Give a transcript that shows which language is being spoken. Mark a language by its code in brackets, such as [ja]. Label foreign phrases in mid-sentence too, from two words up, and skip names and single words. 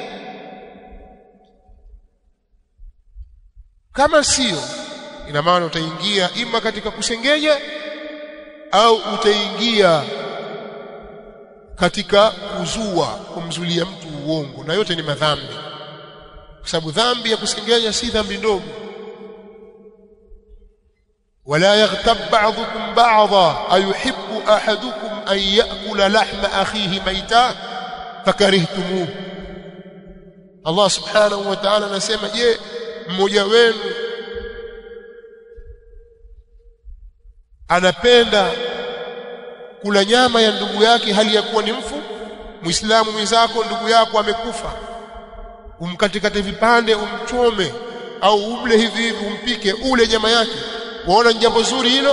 [sw] Kama sio, ina maana utaingia ima katika kusengenya au utaingia katika kuzua, kumzulia mtu uongo, na yote ni madhambi, kwa sababu dhambi ya kusengenya si dhambi ndogo. [ar] ولا يغتب بعضكم بعضا أيحب أحدكم أن يأكل لحم أخيه ميتا فكرهتموه. الله سبحانه وتعالى [sw] anasema, je, mmoja wenu anapenda kula nyama ya ndugu yake hali ya kuwa ni mfu? Muislamu mwenzako, ndugu yako amekufa, umkatikate vipande umchome, au umle hivi hivi umpike ule nyama yake, waona jambo zuri hilo?